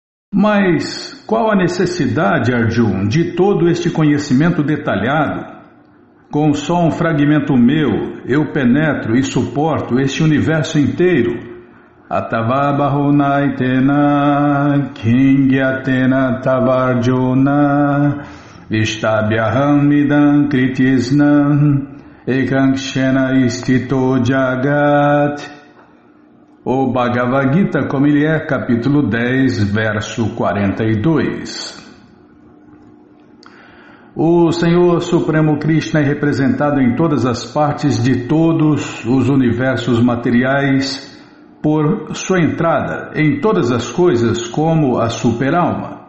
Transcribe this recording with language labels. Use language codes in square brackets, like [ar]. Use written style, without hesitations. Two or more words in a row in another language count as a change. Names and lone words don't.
[pt] Mas qual a necessidade, Arjuna, de todo este conhecimento detalhado? Com só um fragmento meu, eu penetro e suporto este universo inteiro. [sa] अथवा बहुनैतेन किंज्ञातेन तवार्जुन विष्टभ्याहम् इदं कृत्स्नम् एकांशेन स्थितो जगत्. [pt] O Bhagavad Gita, como ele é, capítulo 10, verso 42. O Senhor Supremo Krishna é representado em todas as partes de todos os universos materiais por sua entrada em todas as coisas como a superalma.